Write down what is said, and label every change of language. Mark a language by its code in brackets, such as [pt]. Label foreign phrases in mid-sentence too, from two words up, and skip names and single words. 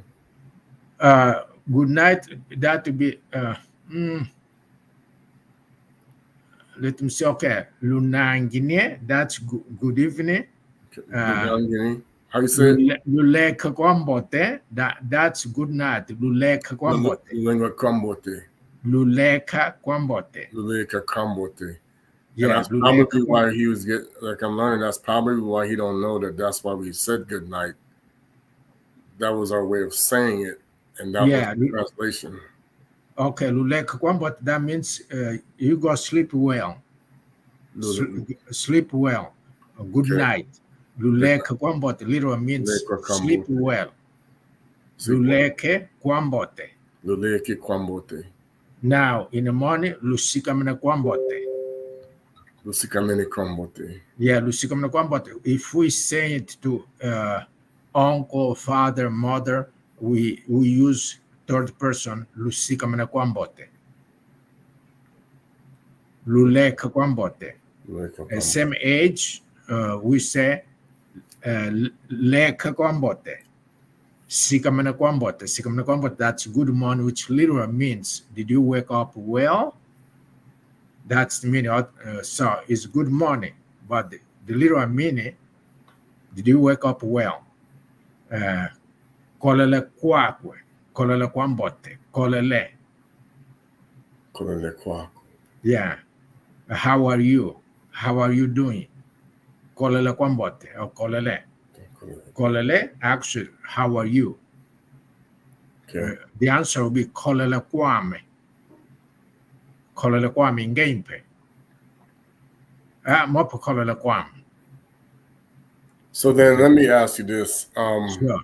[en] good night. That would be. Let me say, okay, lunangine. That's good evening. How you say it? [kg] Lule kakwambote. [en] That's good night. [kg] Lule kakwambote. Lulenga Kambote. Lule kakwambote. Lulenga Kambote. [en] And Yeah, that's probably why he was like I'm learning. That's probably why he don't know that. That's why we said good night. That was our way of saying it, and that was the translation. [kg] Okay, lule kakwambote. [en] That means you go sleep well. Sleep well. Good night. [kg] Luleke kwambote [en] literally means sleep well. [kg] Luleke kwambote. Luleke kwambote. [en] Now, in the morning, [kg] lusikamene kwambote. Lusikamene kwambote. Yeah, lusikamene kwambote. [en] If we say it to uncle, father, mother, we use third person, [kg] lusikamene kwambote. Luleke kwambote. Same age, we say leka kwambote. Sikamene kwambote. Sikamene kwambote, [en] that's good morning, which literally means, did you wake up well? That's the meaning. So it's good morning, but the literal meaning, did you wake up well? [kg] Kolele kwakwe. Kolele kwambote. Kolele. Kolele kwakwe. [en] Yeah. How are you? How are you doing? [kg] Kolele kwambote or kolele. Kolele, [en] actually, how are you? Okay. The answer will be [kg] kolele kwame. Kolele kwame [en] in gameplay. [kg] Mopo kolele kwame. [en] So then let me ask you this. Sure.